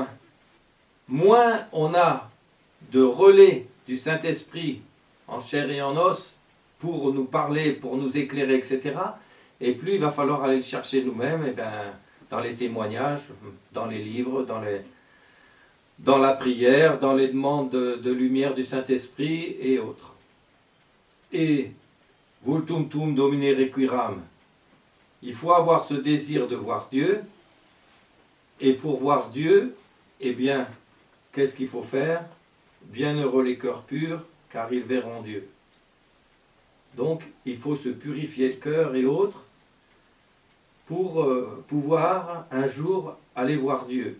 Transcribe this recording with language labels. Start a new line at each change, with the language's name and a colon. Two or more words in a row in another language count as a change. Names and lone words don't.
French: Moins on a de relais du Saint-Esprit en chair et en os pour nous parler, pour nous éclairer, etc., et plus il va falloir aller le chercher nous-mêmes, et dans les témoignages, dans les livres, dans la prière, dans les demandes de lumière du Saint-Esprit et autres.
Latin: Et Vultum tum domine requiram.
French: Il faut avoir ce désir de voir Dieu, et pour voir Dieu, eh bien, qu'est-ce qu'il faut faire? Bienheureux les cœurs purs, car ils verront Dieu. Donc, il faut se purifier le cœur et autres pour pouvoir un jour aller voir Dieu.